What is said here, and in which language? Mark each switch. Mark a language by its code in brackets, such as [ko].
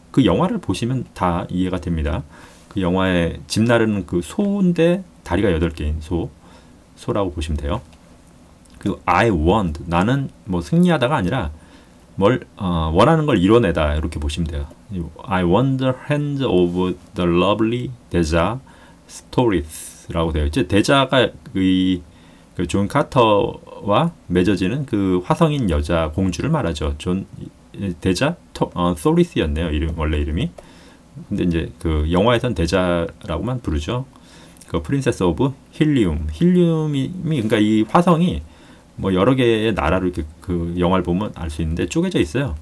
[ko] 그 영화를 보시면 다 이해가 됩니다. 그 영화에 집 나르는 그 소인데 다리가 8개인 소라고 보시면 돼요. 그리고 [en] I won [ko] 나는 뭐 승리하다가 아니라 뭘 원하는 걸 이뤄내다 이렇게 보시면 돼요. [en] I won the hand of the lovely Deja Stories라고 [ko] 되어 있죠. 데자가 그 존 카터와 맺어지는 그 화성인 여자 공주를 말하죠. 데자 소리스였네요. 원래 이름이. 근데 이제 그 영화에선 데자라고만 부르죠. 그 프린세스 오브 힐리움이 그러니까 이 화성이 뭐 여러 개의 나라로 이렇게 그 영화를 보면 알 수 있는데 쪼개져 있어요.